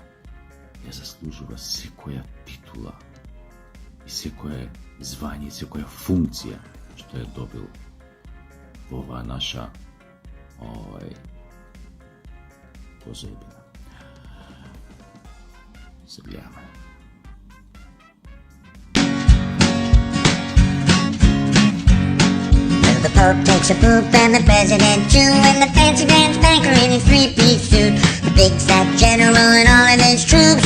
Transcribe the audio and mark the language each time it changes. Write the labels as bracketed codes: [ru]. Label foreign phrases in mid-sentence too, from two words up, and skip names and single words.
[mk] Ја заслужува секоја титула и секое звање, секоја функција што е добил во оваа наша позаебина. Се гледаме. [en] The Pope takes a poop and the President too, and the fancy pants banker in his three-piece suit, the big fat general and all of his troops.